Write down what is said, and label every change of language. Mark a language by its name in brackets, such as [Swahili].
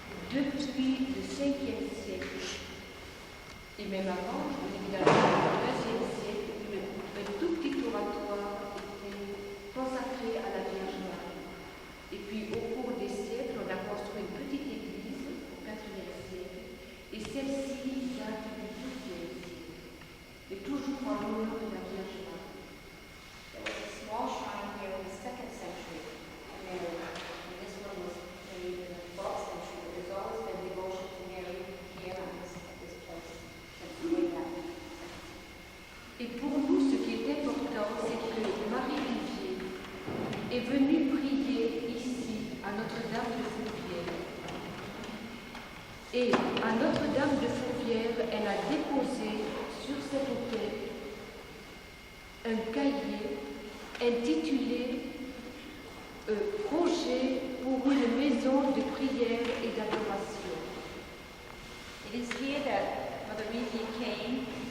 [French] Depuis le 5e siècle, et même avant, évidemment, le 2e siècle, un tout petit oratoire était consacré à la Vierge Marie. Et puis au cours des siècles, on a construit une petite église au 4e siècle, et celle-ci date du 12e siècle, et toujours en l'honneur de la Vierge Marie. [English] Small shrine here in the 2nd century, and this one was made in the 12th century. But there's always been devotion to Mary here at this place, since way back. [French] Et pour nous, ce qui est important, c'est que Marie Vivier est venue prier ici, à Notre-Dame de Fourvière. Et à Notre-Dame de Fourvière, elle a déposé sur cet autel un cahier intitulé Projet pour une maison de prière et d'adoration. [English] It is here that Mother Revia came